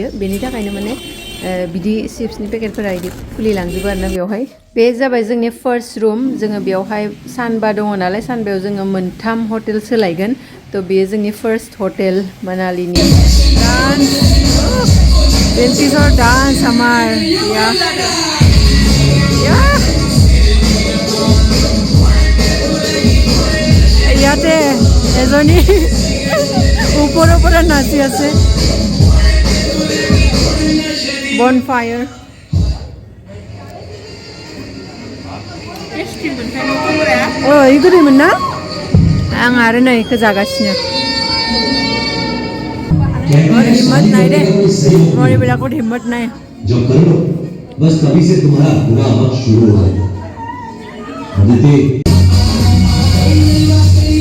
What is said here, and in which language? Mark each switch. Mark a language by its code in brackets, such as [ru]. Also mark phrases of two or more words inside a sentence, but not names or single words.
[brx] बेनि थाखायनो माने बिदि चिप्सनि पेकेटफोरा बिदि खुलिलांजोबो आरोना बेवहाय। बे जाबाय जोंनि [en] first room. [brx] जोङो बेवहाय सानबा दङ नालाय, सानबायाव जोङो 3 हटेल सोलायगोन। थ' बेयो जोंनि [en] first hotel [brx] मनालीनि। [as] बेल्टिसर डान्स আমাৰ ইয়াতে এজনী ওপৰৰ পৰা নাচি আছে। [brx] bonfire गोदैमोन ना? आं आरो नै इखौ जागासिनो। [hi] हिम्मत नहीं दे, मोरे बेला को हिम्मत नहीं। जो कर लो बस तभी से तुम्हारा बुरा वक्त शुरू हो जाएगा।